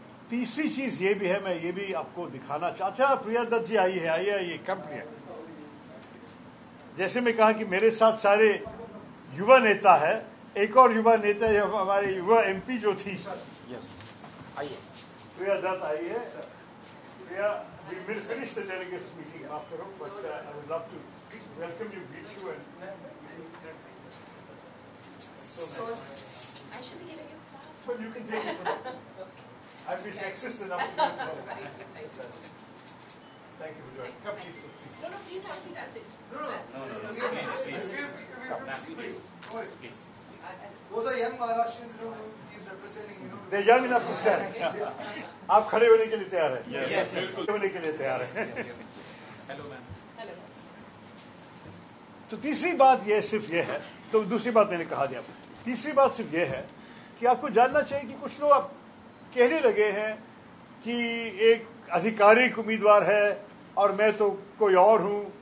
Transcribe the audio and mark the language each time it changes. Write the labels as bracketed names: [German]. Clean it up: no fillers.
[Hindi] तीसरी चीज ये भी है, मैं ये भी आपको दिखाना चाहता। प्रिया दत्त जी आइए, कम प्रिया। जैसे मैं कहा कि मेरे साथ सारे युवा नेता है, एक और युवा नेता है हमारे युवा एमपी जो थी, आइए प्रिया दत्त आई है। [English] Priya, we will finish the delegates meeting after all, but I would love to welcome you, greet you, and So I should be giving you flowers. well, you can take it. I'd be sexist enough to do it for him. Thank you for joining. Come, please. No, please have a seat. I'll sit. Please. Those are young Maharashtrians, he's representing, They're young enough to stand. [Hindi] आप खड़े होने के लिए तैयार हैं? [English] Yes. [Hindi] खड़े होने के लिए तैयार हैं? [English] Hello, ma'am. Hello. [Hindi] तो तीसरी बात ये सिर्फ ये है, तो दूसरी बात मैंने कहा दिया। तीसरी बात सिर्फ ये है कि आपको जानना चाहिए कि कुछ लोग आप कहने लगे हैं कि एक आधिकारिक उम्मीदवार है और मैं तो कोई और हूँ।